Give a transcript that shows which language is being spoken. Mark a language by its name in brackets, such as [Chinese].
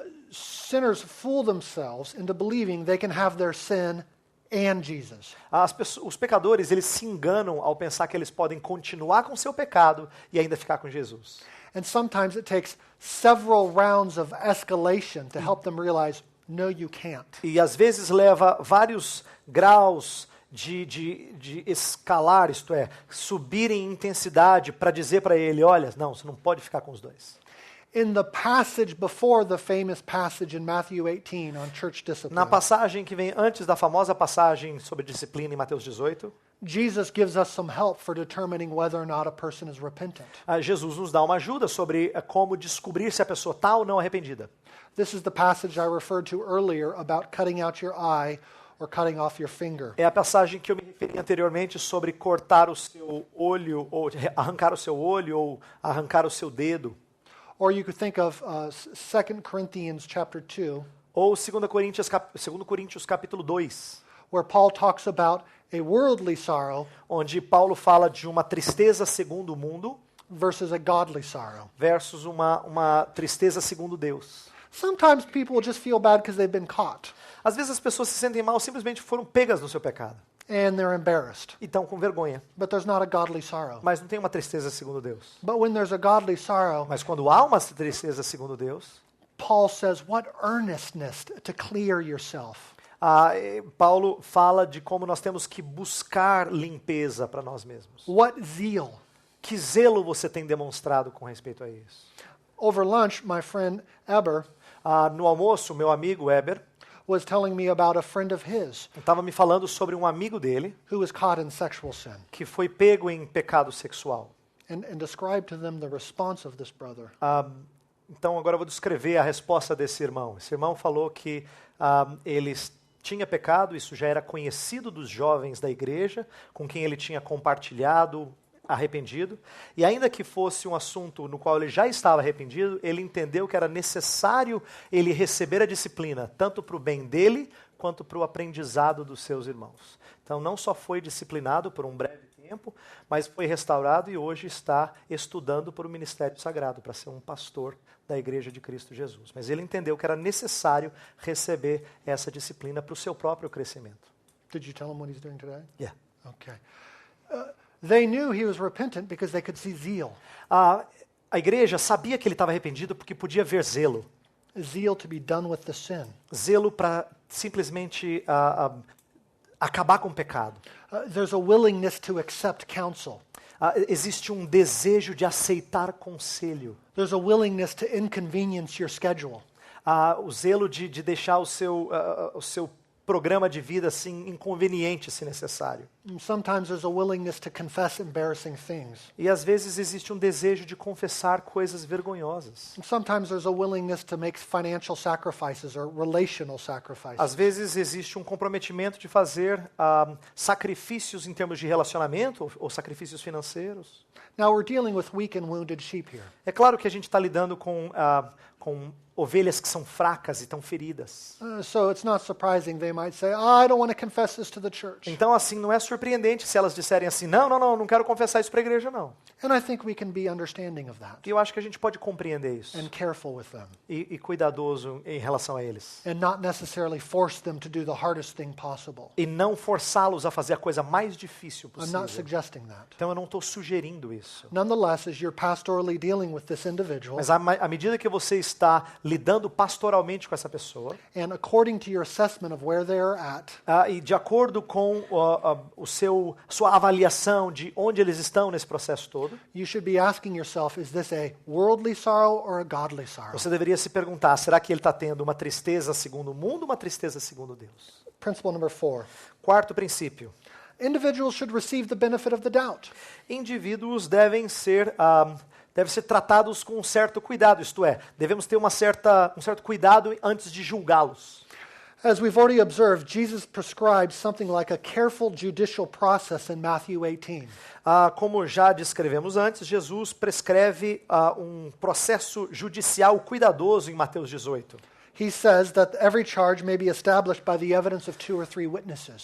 [English] Sinners fool themselves into believing they can have their sin and Jesus. [Portuguese] Os pecadores, eles se enganam ao pensar que eles podem continuar com seu pecado e ainda ficar com Jesus. [English] And sometimes it takes several rounds of escalation to help them realize, no, you can't. [Portuguese] E às vezes leva vários graus de escalar, isto é, subir em intensidade para dizer para ele, olha, não, você não pode ficar com os dois. [English] In the passage before the famous passage in Matthew 18 on church discipline, [Portuguese] Na passagem que vem antes da famosa passagem sobre disciplina em Mateus 18, [English] Jesus gives us some help for determining whether or not a person is repentant. [Portuguese] Jesus nos dá uma ajuda sobre como descobrir se a pessoa está ou não arrependida. [English] This is the passage I referred to earlier about cutting out your eye or cutting off your finger. [Portuguese] É a passagem que eu me referi anteriormente sobre cortar o seu olho, ou arrancar o seu olho, ou arrancar o seu dedo. [English] Or you could think of 2 Corinthians chapter 2, [Portuguese] Ou 2 Coríntios capítulo 2, [English] where Paul talks about a worldly sorrow [Portuguese] onde Paulo fala de uma tristeza segundo o mundo [English] versus a godly sorrow. [Portuguese] versus uma tristeza segundo Deus. [English] Sometimes people will just feel bad because they've been caught [Portuguese] Às vezes as pessoas se sentem mal simplesmente foram pegas no seu pecado [English] and they're embarrassed, [Portuguese] e estão com vergonha, [English] but there's not a godly sorrow. [Portuguese] mas não tem uma tristeza segundo Deus. [English] But when there's a godly sorrow, [Portuguese] Mas quando há uma tristeza segundo Deus, [English] Paul says, what earnestness to clear yourself. [Portuguese] Paulo fala de como nós temos que buscar limpeza para nós mesmos. [English] What zeal. [Portuguese] Que zelo você tem demonstrado com respeito a isso? [English] Over lunch, my friend Eber [Portuguese] No almoço, meu amigo Eber [English] was telling me about a friend of his [Portuguese] estava me falando sobre um amigo dele [English] who was caught in sexual sin [Portuguese] que foi pego em pecado sexual. [English] and described to them the response of this brother. [Portuguese] Então agora eu vou descrever a resposta desse irmão. Esse irmão falou que ele tinha pecado, isso já era conhecido dos jovens da igreja, com quem ele tinha compartilhado, arrependido, e ainda que fosse um assunto no qual ele já estava arrependido, ele entendeu que era necessário ele receber a disciplina, tanto para o bem dele, quanto para o aprendizado dos seus irmãos. Então não só foi disciplinado por um breve tempo, mas foi restaurado e hoje está estudando para o ministério sagrado, para ser um pastor da Igreja de Cristo Jesus. Mas ele entendeu que era necessário receber essa disciplina para o seu próprio crescimento. [English] Did you tell him what he's doing today? Yeah. Okay. They knew he was repentant because they could see zeal. [Portuguese] A igreja sabia que ele estava arrependido porque podia ver zelo. [English] Zeal to be done with the sin. [Portuguese] Zelo para simplesmente acabar com o pecado. [English] There's a willingness to accept counsel. [Portuguese] Existe um desejo de aceitar conselho. [English] There's a willingness to inconvenience your schedule. [Portuguese] O zelo de deixar o seu programa de vida assim inconveniente, se necessário. [English] And sometimes there's a willingness to confess embarrassing things. [Portuguese] E às vezes existe um desejo de confessar coisas vergonhosas. [English] And sometimes there's a willingness to make financial sacrifices or relational sacrifices. [Portuguese] Às vezes existe um comprometimento de fazer sacrifícios em termos de relacionamento ou sacrifícios financeiros. [English] Now we're dealing with weak and wounded sheep here. [Portuguese] É claro que a gente está lidando com ovelhas que são fracas e estão feridas. [English] So it's not surprising they might say, I don't want to confess this to the church. [Portuguese] Então, assim, não é surpreendente se elas disserem assim, não quero confessar isso para a igreja, não. [English] And I think we can be understanding of that [Portuguese] E eu acho que a gente pode compreender isso [English] and careful with them [Portuguese] e cuidadoso em relação a eles. [English] and not necessarily force them to do the hardest thing possible. [Portuguese] E não forçá-los a fazer a coisa mais difícil [English] I'm not [Portuguese] possível. [English] suggesting that. [Portuguese] Então, eu não estou sugerindo isso. [English] Nonetheless, as you're pastorally dealing with this individual, [Portuguese] Mas à medida que você está lidando pastoralmente com essa pessoa, [English] and according to your assessment of where they're at, [Portuguese] e de acordo com sua avaliação de onde eles estão nesse processo todo, todo, [English] you should be asking yourself, is this a worldly sorrow or a godly sorrow? [Portuguese] você deveria se perguntar, será que ele está tendo uma tristeza segundo o mundo ou uma tristeza segundo Deus? [English] Principle number 4. [Portuguese] Quarto princípio. [English] Individuals should receive the benefit of the doubt. [Portuguese] Indivíduos devem ser tratados com um certo cuidado, isto é, devemos ter um certo cuidado antes de julgá-los. [English] As we've already observed, Jesus prescribed something like a careful judicial process in Matthew 18. [Portuguese] Como já descrevemos antes, Jesus prescreve um processo judicial cuidadoso em Mateus 18. [English] He says that every charge may be established by the evidence of 2 or 3 witnesses.